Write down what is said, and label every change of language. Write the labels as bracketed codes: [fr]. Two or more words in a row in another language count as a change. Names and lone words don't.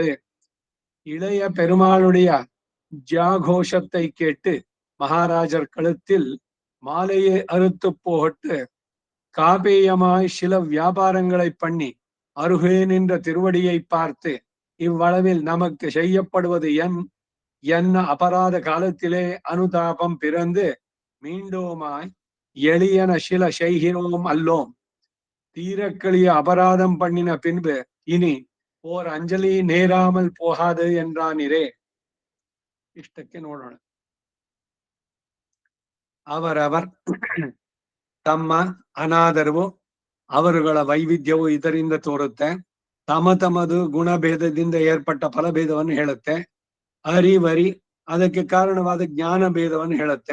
[ta] இளைய பெருமாளுடைய ஜாகோஷத்தை கேட்டு மகாராஜர் கழுத்தில் மாலையை அறுத்து போட்டு காபேயமாய் சில வியாபாரங்களை பண்ணி அருகே நின்ற திருவடியை பார்த்து இவ்வளவில் நமக்கு செய்யப்படுவது என்ன அபராத காலத்திலே அனுதாபம் பிறந்து மீண்டோமாய் எளியன சில செய்கிறோம் அல்லோம். தீரக்களிய அபராதம் பண்ணின பின்பு இனி ஓர் அஞ்சலி நேராமல் போகாது என்றானிரே. [kn] ಇಷ್ಟಕ್ಕೆ ನೋಡೋಣ. ಅವರವರ್ ತಮ್ಮ ಅನಾದರವು ಅವರುಗಳ ವೈವಿಧ್ಯವು ಇದರಿಂದ ತೋರುತ್ತೆ. ತಮ್ಮ ತಮ್ಮದು ಗುಣಭೇದದಿಂದ ಏರ್ಪಟ್ಟ ಫಲಭೇದವನ್ನು ಹೇಳುತ್ತೆ. ಅರಿವರಿ ಅದಕ್ಕೆ ಕಾರಣವಾದ ಜ್ಞಾನ ಭೇದವನ್ನು ಹೇಳುತ್ತೆ.